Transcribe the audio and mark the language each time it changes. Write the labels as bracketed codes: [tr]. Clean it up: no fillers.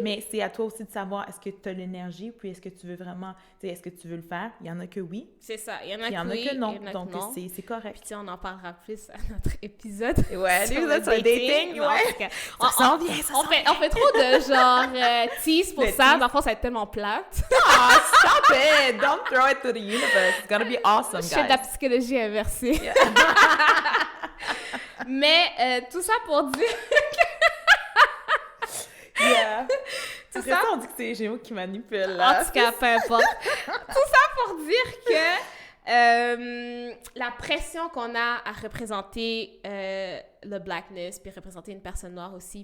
[fr] Mais c'est à toi aussi de savoir est-ce que tu as l'énergie puis est-ce que tu veux vraiment... Tu sais, est-ce que tu veux le faire? Il y en a que oui. C'est ça. Il y en a que non. Donc, c'est correct. Puis, tu sais, on en parlera plus à notre épisode. Ouais, l'épisode sur le dating. Ouais. Ça s'en vient, on fait trop de genre tease pour ça. Dans le fond, ça va être tellement plate. [en] Oh, stop it! Don't throw it to the universe. It's gonna be awesome, guys. [fr] Je fais de la psychologie inversée. Mais tout ça pour dire... [en] Yeah. [fr] Tout Après ça... ça, on dit que c'est les Gémeaux qui manipulent, là. En tout cas, peu importe. Tout ça pour dire que la pression qu'on a à représenter le blackness, puis représenter une personne noire aussi.